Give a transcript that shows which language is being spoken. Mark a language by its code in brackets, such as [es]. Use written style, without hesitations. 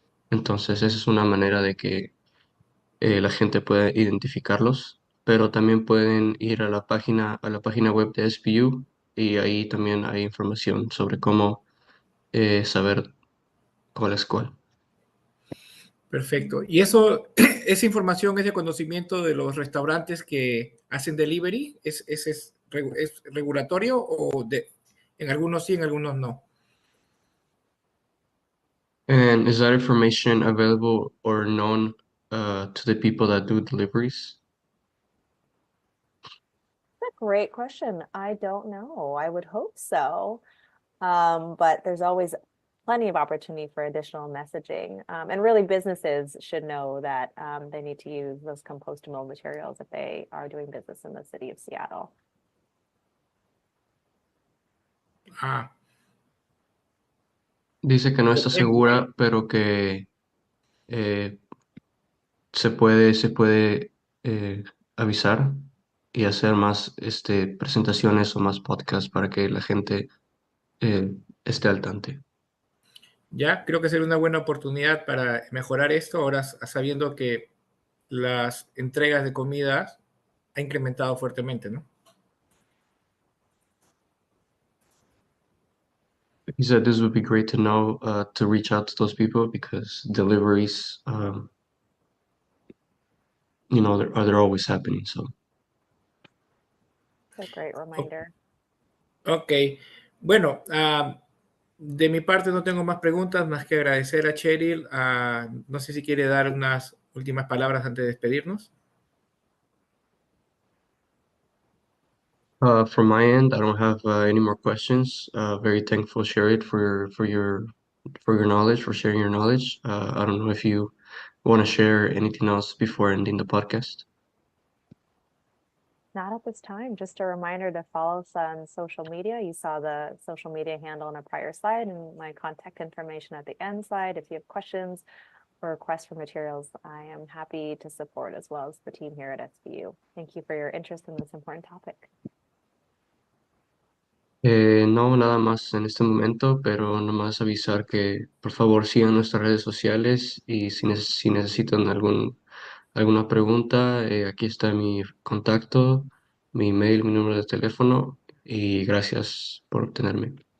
[es] Entonces, esa es una manera de que la gente puede identificarlos, pero también pueden ir a la página web de SPU, y ahí también hay información sobre cómo saber cuál es cuál. Perfecto. ¿Y eso, esa información es de conocimiento de los restaurantes que hacen delivery? ¿Es regulatorio o en algunos sí, en algunos no? [en] And is that information available or known to the people that do deliveries? That's a great question. I don't know. I would hope so. But there's always plenty of opportunity for additional messaging. And really businesses should know that they need to use those compostable materials if they are doing business in the city of Seattle. Ah, [es] Dice que no está segura, pero que eh, se puede avisar y hacer más presentaciones o más podcasts para que la gente esté al tanto. ya, creo que sería una buena oportunidad para mejorar esto, ahora sabiendo que las entregas de comida ha incrementado fuertemente, ¿no? [en] He said this would be great to know, to reach out to those people, because deliveries, you know, they're always happening. So. That's a great reminder. [es] Ok, bueno, de mi parte no tengo más preguntas, más que agradecer a Cheryl. No sé si quiere dar unas últimas palabras antes de despedirnos. [en] From my end, I don't have any more questions. Very thankful, Sherry, for your knowledge, for sharing your knowledge. I don't know if you want to share anything else before ending the podcast. Not at this time. Just a reminder to follow us on social media. You saw the social media handle on a prior slide and my contact information at the end slide. If you have questions or requests for materials, I am happy to support, as well as the team here at SBU. Thank you for your interest in this important topic. [es] No, nada más en este momento, pero nomás avisar que por favor sigan nuestras redes sociales, y si necesitan alguna pregunta, aquí está mi contacto, mi email, mi número de teléfono, y gracias por tenerme.